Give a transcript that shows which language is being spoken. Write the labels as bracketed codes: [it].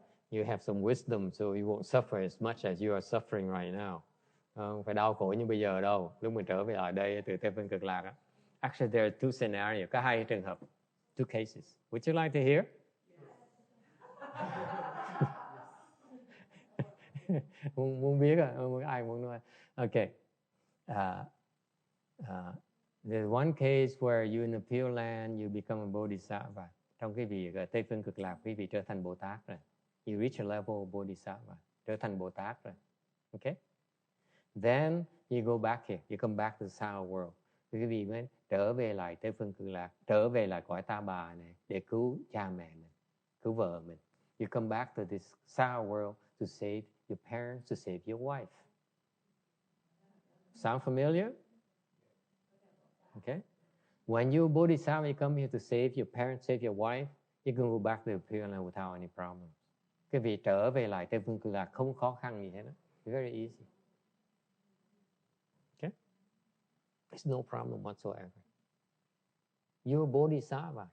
[en] You have some wisdom, so you won't suffer as much as you are suffering right now. [vi] Không phải đau khổ như bây giờ đâu. Lúc mình trở về lại đây từ Tây Phương Cực Lạc á. [en] Actually, there are two scenarios. [vi] Có hai trường hợp, [en] two cases. Would you like to hear? [vi] muốn biết à? Ai muốn nói? Okay. [en] There's one case where you in the Pure Land, you become a bodhisattva. [vi] Trong cái việc Tây Phương Cực Lạc, quý vị trở thành Bồ Tát rồi. [en] You reach a level of bodhisattva, [vi] trở thành Bồ Tát rồi. [en] Okay? Then you go back here, you come back to the sound world. [vi] Quý vị mới trở về lại Tây Phương Cực Lạc, trở về lại cõi Ta Bà này để cứu cha mẹ mình, cứu vợ mình. [en] You come back to this sound world to save your parents, to save your wife. Sound familiar? Okay. When you bodhisattva, you come here to save your parents, save your wife, you can go back to the Pure Land without any problem. [vi] Cái việc trở về lại Tây Phương Cực Lạc không khó khăn gì hết đó. [en] Very easy. Okay? There's no problem whatsoever. You're bodhisattva.